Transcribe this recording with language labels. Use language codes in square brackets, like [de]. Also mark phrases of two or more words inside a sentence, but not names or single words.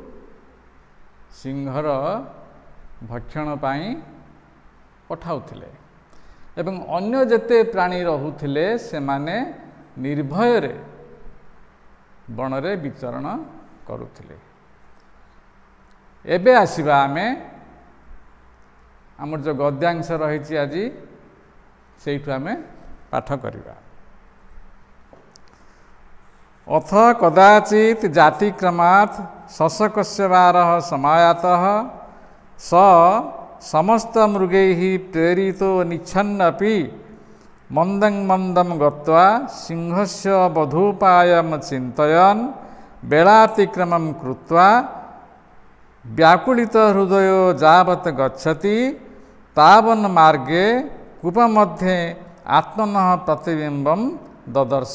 [or] ସିଂହର ଭକ୍ଷଣ ପାଇଁ ପଠାଉଥିଲେ ଏବଂ ଅନ୍ୟ ଯେତେ ପ୍ରାଣୀ ରହୁଥିଲେ ସେ ମାନେ ନିର୍ଭୟ ରେ ବନ ରେ ବିଚରଣ କରୁଥିଲେ। ଏବେ ଆସିବା ଆମେ ଆମର ଜୋ ଗଦ୍ୟାଂଶ ରହିଛି ଆଜି ସେଇଠୁ ଆମେ ପାଠ କରିବା। [sa] अथ कदाचित जातिक्रमात् शशकस्य वारः समायातः स समस्त मृगैः प्रेरितो निच्छन्नपि मंदं मंदं गत्वा सिंहस्य वधूपायं चिन्तयन् बेलातिक्रमं कृत्वा व्याकुलित हृदयो यावत् गच्छति तावन् मार्गे कूपमध्ये आत्मनः प्रतिबिम्बं ददर्श।